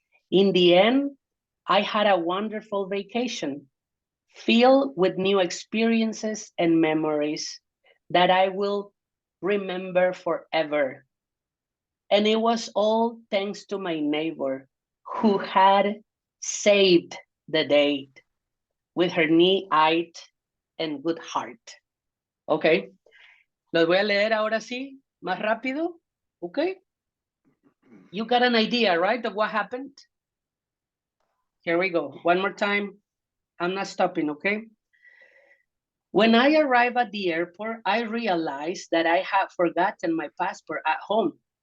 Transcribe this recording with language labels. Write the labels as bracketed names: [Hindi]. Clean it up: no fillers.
[English] In the end, I had a wonderful vacation filled with new experiences and memories that I will remember forever. And it was all thanks to my neighbor who had saved the day with her neat and good heart. [Spanish] Okay, los voy a leer ahora sí, más rápido. [English] Okay, you got an idea, right, of what happened? Here we go, one more time. I'm not stopping, okay? When I arrived at the airport, I realized that I had forgotten my passport at home.